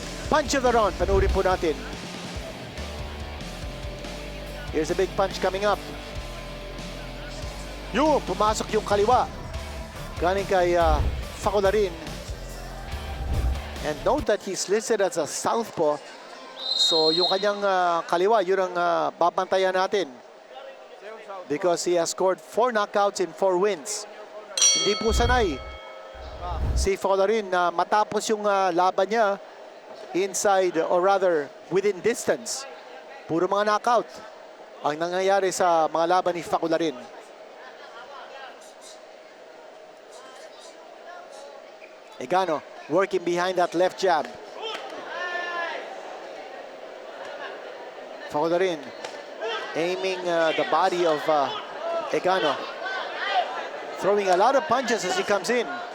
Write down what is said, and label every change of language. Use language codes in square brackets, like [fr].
[en] Punch of the round, [tl] panurin po natin. [en] Here's a big punch coming up. [tl] Yung pumasok yung kaliwa. Galing kay Facularin. [en] And note that he's listed as a southpaw. [tl] So yung kanyang kaliwa, yun ang babantayan natin. [en] Because he has scored 4 knockouts in 4 wins. [tl] Hindi po sanay si Facularin na matapos yung laban niya [en] inside or rather within distance. [tl] Puro mga knockout ang nangyayari sa mga laban ni Facularin. [en] Egano working behind that left jab. Facularin aiming the body of Egano. Throwing a lot of punches as he comes in.